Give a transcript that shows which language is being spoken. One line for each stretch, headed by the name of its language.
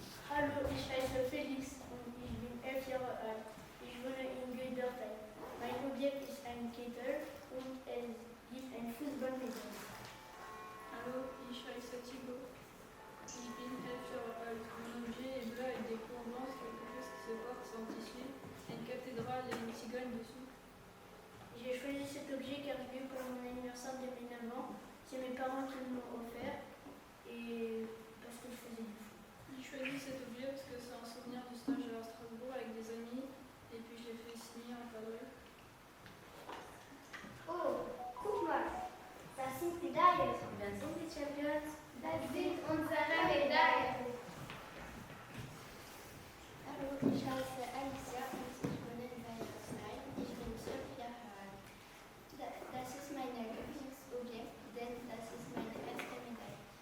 German: Hallo, ich heiße Felix und ich bin 11 Jahre alt. Ich wohne in Gödertheim. Mein Objekt ist ein Kittel und es gibt ein Fußballmedal. Hallo, ich heiße Thibaut. Ich bin 11 Jahre alt.
French: Mon objet est bleu avec des couleurs blanches, quelque chose qui se porte sans tissu, une cathédrale et une cigogne dessous. J'ai choisi cet objet car je l'ai eu pour mon anniversaire de mes 9 ans. C'est mes parents qui me l'ont offert et parce que je faisais du foot. J'ai choisi cet objet parce que c'est un souvenir du stage à Strasbourg avec des amis et puis je l'ai fait signer encadré.
German: Oh, guck mal, das sind Medaillen. Das sind die Champions. Das sind unsere Medaillen. Hallo, ich heiße Alicia und ich wohne in Weiersheim. Ich bin 12 Jahre alt. Das ist mein Lieblingsobjekt, denn das ist meine erste Medaille.